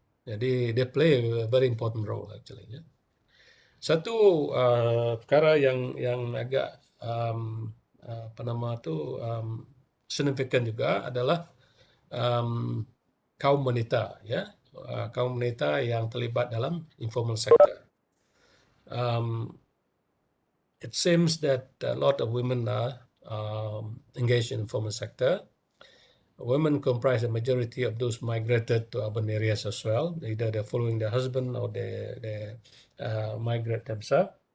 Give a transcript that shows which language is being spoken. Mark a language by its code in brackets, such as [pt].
[ms] Jadi [en] they play a very important role actually. Ya. [ms] Satu perkara yang agak apa nama tu signifikan juga adalah kaum wanita, ya, kaum wanita yang terlibat dalam informal sector. [en] It seems that a lot of women are engaged in informal sector. Women comprise the majority of those migrated to urban areas as well. Either they're following their husband or they migrate themselves.